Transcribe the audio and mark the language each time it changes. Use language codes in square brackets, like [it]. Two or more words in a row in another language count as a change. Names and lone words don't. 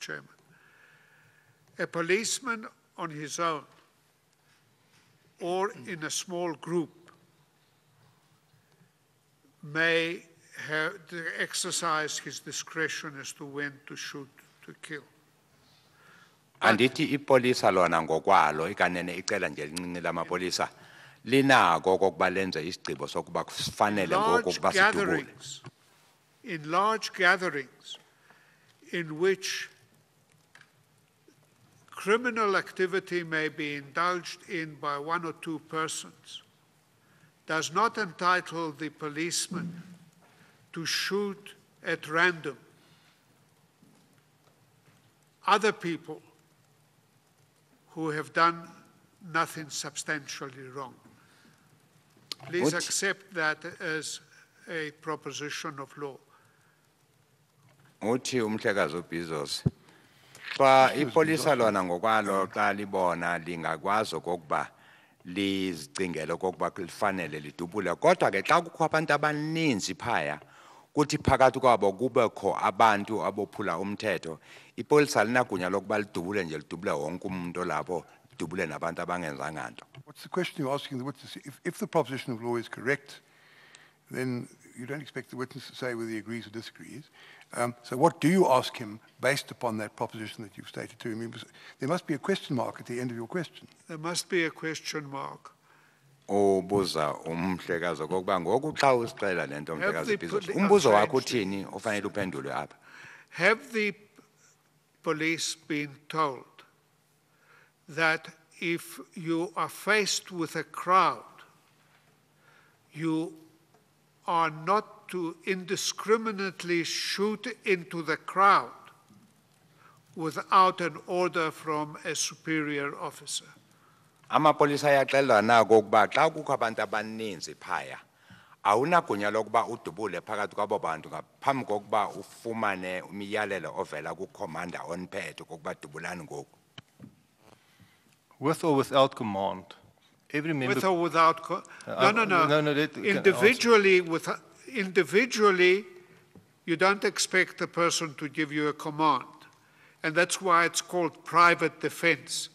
[en] Chairman. A policeman on his own or in a small group may have to exercise his discretion as to when to shoot, to kill. [xh] Andithi ipolisa lona ngokwalo ikanene icela nje lincinci lamapolisa linako okokuba lenze isigqibo sokuba kufanele ngoku ukuba sidubule. [en] In large gatherings in which criminal activity may be indulged in by one or two persons, does not entitle the policeman to shoot at random other people who have done nothing substantially wrong. Please accept that as a proposition of law. [xh] Uthi umhlekazi uBizos xa ipolisa lona ngokwalo xa libona lingakwazi okokuba lizicingele okokuba kufanele lidubule kodwa ke xa kukho abantu abaninzi phaya kuthi phakathi kwabo kubekho abantu abophula umthetho ipolisa linagunya lokuba lidubule nje lidubule wonke umuntu lapho lidubule nabantu abangenzanga nto. [en] What's the question you're asking the witness? If the proposition of law is correct, then you don't expect the witness to say whether he agrees or disagrees. So what do you ask him based upon that proposition that you've stated to him? There must be a question mark at the end of your question. There must be a question mark. [xh] Ubuza umhlekazi okokuba ngoku xa usicela lento umhlekazi uBizos umbuzo wakho uthini ofanele uphendule apha. [en] Have the police been told that if you are faced with a crowd, you are not to indiscriminately shoot into the crowd without an order from a superior officer? [xh] Amapolisa ayaxelwa nako ukuba xa kukho abantu abaninzi phaya awunagunya lokuba udubule phakathi kwabo bantu ngaphambi kokuba ufumane umyalelo ovela kucommander onphethe kokuba dubulani ngoku. [en] With or without command, every member. With or without? No. Individually, you don't expect the person to give you a command. And that's why it's called private defense.